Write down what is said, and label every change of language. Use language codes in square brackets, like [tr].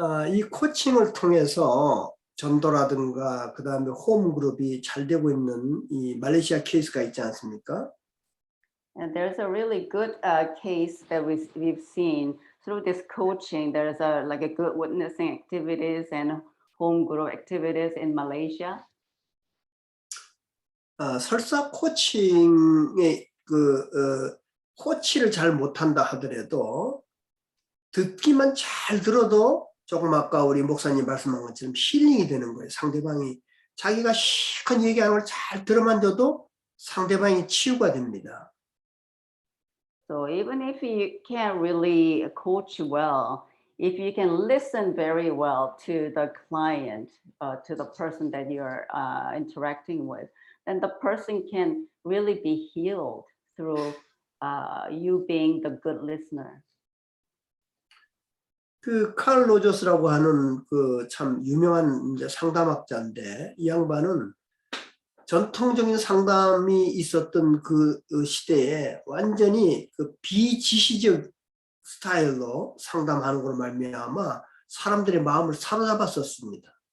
[ko] 이 코칭을 통해서 전도라든가 그 다음에 홈그룹이 잘 되고 있는 이 말레이시아 케이스가 있지 않습니까? [en] And there's a really good case that we've seen through this coaching. There's like a good witnessing activities and home group activities in Malaysia. [ko] 설사 코칭의 코치를 잘 못한다 하더라도 듣기만 잘 들어도 조금 아까 우리 목사님 말씀한 것처럼 힐링이 되는 거예요. 상대방이 자기가 실컷 얘기하는 걸 잘 들어만 줘도 상대방이 치유가 됩니다. [en] So even if you can't really coach well, if you can listen very well to the client, to the person that you're interacting with, then the person can really be healed through you being the good listener. [ko] 그 칼 로저스라고 하는 그 참 유명한 이제 상담학자인데 이 양반은 전통적인 상담이 있었던 그 시대에 완전히 그 비지시적 스타일로 상담하는 걸로 말미암아 사람들의 마음을 사로잡았었습니다.